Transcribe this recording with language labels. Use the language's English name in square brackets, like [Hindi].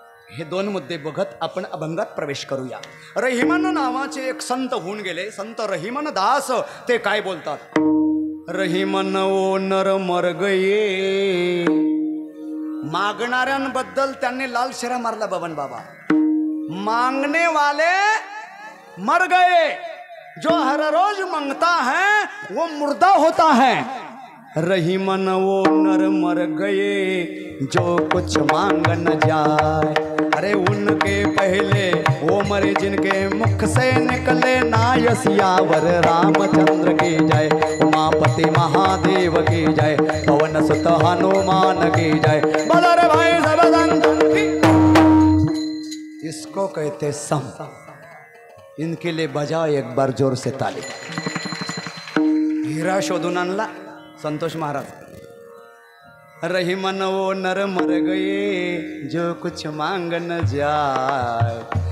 [Marathi] हे 2 मुद्दे बघत आपण अभंगात प्रवेश करूया. रहिमन नावाचे एक संत होऊन गेले, संत रहिमन दास. ते काय बोलतात? [Hindi] रहिमन ओ नर मर गये. [Marathi] मागणाऱ्यांबद्दल त्यांनी लाल शेरा मारला बबन बाबा. [Hindi] मांगने वाले मर गए, जो हर रोज मांगता है वो मुर्दा होता है. रहीमन वो नर मर गए जो कुछ मांग न जाए. अरे उनके पहले वो मरे जिनके मुख से निकले नाय सियावर रामचंद्र की जय, उमापति महादेव की जय, पवन सुत हनुमान की जय. बोलो रे भाई सब संतन की. इसको कहते सम. इनके लिए बजाओ एक बार जोर से ताली. [Marathi] हीरा शोधून आणला संतोष महाराज. [Hindi] रहीमन वो नर मर गए जो कुछ मांग न जाए.